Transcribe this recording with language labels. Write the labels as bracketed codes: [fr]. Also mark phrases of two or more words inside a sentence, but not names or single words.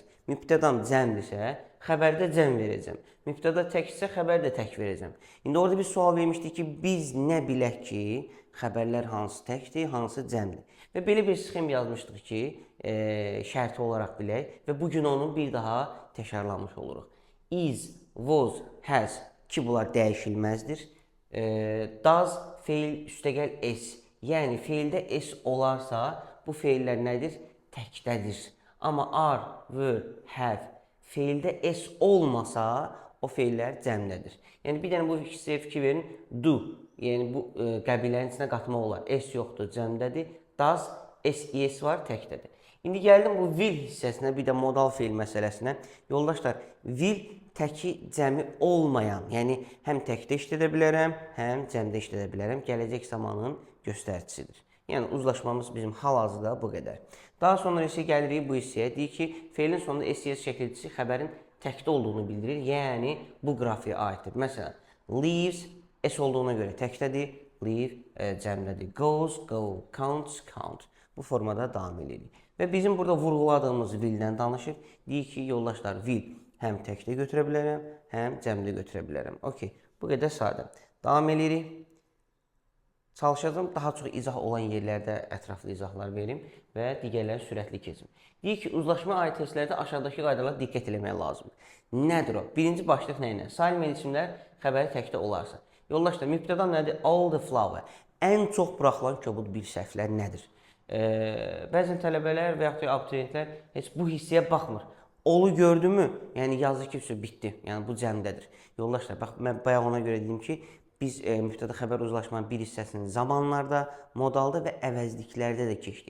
[az] Mübtədam cəmdirsə, xəbərdə cəm verəcəm. Mübtəda təksə, xəbər də tək verəcəm. İndi orada bir sual vermişdik ki, biz nə bilək ki, xəbərlər hansı təkdir, hansı cəmdir. Və belə bir sxem yazmışdıq ki, şərti olaraq bilək və bugün onu bir daha təkrarlamış oluruq. [en] Is, was, has [az] ki, bunlar dəyişilməzdir. Does, feil, üstəgəl s. Yəni, feildə s olarsa, bu feillər nədir? Təkdədir. Amma [en] are, were, have, [az] feildə s olmasa, o feillər cəmdədir. Yəni, bir dənə bu hissəyə fikir verin. Do, yəni bu qəbilənin içinə qatmaq olar. S yoxdur, cəmdədir. Does, s var, təkdədir. İndi gəldim bu will hissəsinə, bir də modal feil məsələsinə. Yoldaşlar, will təki cəmi olmayan, yəni həm təkdə işlədə bilərəm, həm cəmdə işlədə bilərəm. Gələcək zamanın göstəricisidir. Yəni, uzlaşmamız bizim hal-hazırda bu qədər. Daha sonra isə gəlirik bu hissəyə. Deyir ki, feilin sonunda SES şəkilçisi xəbərin təkdə olduğunu bildirir. Yəni, bu qrafiyə aiddir. Məsələn, leaves S olduğuna görə təkdədir. Leave cəmdədir. [en] Goes, go, counts, count. [az] Bu formada davam edirik. Və bizim burada vurğuladığımız will-dən danışır. Deyir ki, yoldaşlar, will həm təkdə götürə bilərəm, həm cəmdə götürə bilərəm. Okey, bu qədər sadə. Davam edirik. Çalışacağım daha çox izah olan yerlərdə ətraflı izahlar verim və digərləri sürətli keçim. Deyir ki, uzlaşma aid testlərdə aşağıdakı qaydalara diqqət etmək lazımdır. Nədir o? Birinci başlıq nə ilə? Sayılmayan isimlər xəbəri təkdə olarsa. Yoldaşlar, mübtəda nədir? [en] All the flower. [az] Ən çox buraxılan kobud bir səhvlər nədir? Bəzən tələbələr və yaxud da abituriyentlər heç bu hissəyə baxmır. Olu gördü mü? Yəni yazır ki, bitdi. Yəni bu cəmdədir. Yoldaşlar, bax mən bayaq ona görə dedim ki, biz mübtəda xəbər uzlaşmanın bir hissəsini zamanlarda, modalda və əvəzliklərdə də keçdik.